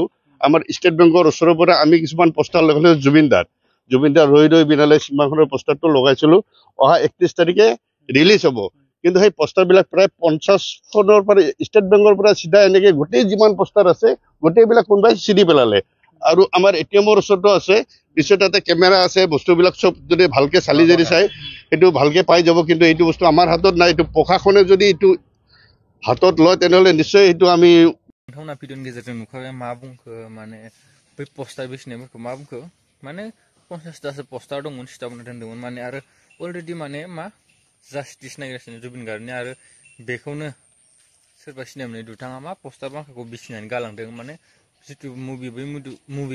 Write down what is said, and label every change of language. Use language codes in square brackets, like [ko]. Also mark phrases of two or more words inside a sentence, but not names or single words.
[as] আমাৰ ষ্টেট বেংকৰ ওচৰৰ পৰা আমি কিছুমান পোষ্টাৰ লগাইছো জুবিনদাৰ ৰৈ বিনালে চিনেমাখনৰ পোষ্টাৰটো লগাইছিলো অহা 31 তাৰিখে ৰিলিজ হ'ব কিন্তু সেই পোষ্টাৰবিলাক প্ৰায় 50খনৰ পৰা ষ্টেট বেংকৰ পৰা সিধা এনেকৈ গোটেই যিমান পোষ্টাৰ আছে গোটেইবিলাক কোনোবাই চিৰি পেলালে আৰু আমাৰ এটিএমৰ ওচৰতো আছে পিছত তাতে কেমেৰা আছে বস্তুবিলাক সব যদি ভালকে চালি জাৰি চাই এইটো ভালকে পাই যাব কিন্তু এইটো বস্তু আমাৰ হাতত নাই এইটো প্ৰশাসনে যদি এইটো হাতত লয় তেনেহ'লে নিশ্চয় এইটো আমি [brx] नोंथांमोना भिडिअनि गेजेरजों नुखाबाय मा बुंखो माने बै पोस्टार बेसिनायफोरखौ मा बुंखो माने 50तासो पोस्टार दंमोन सिथाबना दोनदोंमोन माने आरो अलरेडि माने मा जास्टिस नायगासिनो जुबिन गार्गनि आरो बेखौनो सोरबा सिनायमोनै दुथाङा मा पोस्टार माखाखौ बिसिनानै गालांदों माने जितु मुभि